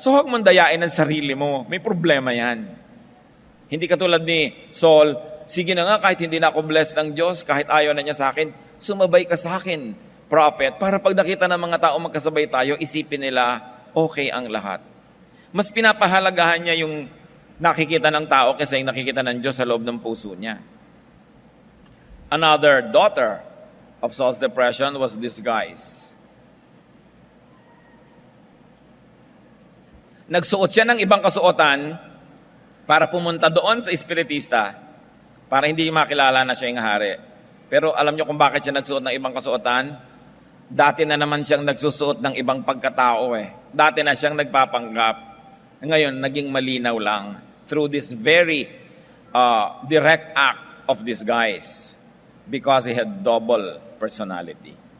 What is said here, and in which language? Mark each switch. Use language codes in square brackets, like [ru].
[tl] So huwag mong dayain ang sarili mo. May problema yan. Hindi katulad ni Saul, sige na nga kahit hindi na ako blessed ng Diyos, kahit ayaw na niya sa akin, sumabay ka sa akin, prophet, para pag nakita ng mga tao magkasabay tayo, isipin nila, okay ang lahat. Mas pinapahalagahan niya yung nakikita ng tao kaysa yung nakikita ng Diyos sa loob ng puso niya. [en] Another daughter of Saul's depression was disguise. [tl] Nagsuot siya ng ibang kasuotan para pumunta doon sa espiritista para hindi makilala na siya yung hari. Pero alam niyo kung bakit siya nagsuot ng ibang kasuotan? Dati na naman siyang nagsusuot ng ibang pagkatao Dati na siyang nagpapanggap. Ngayon, naging malinaw lang [en] through this very direct act of disguise because he had double personality.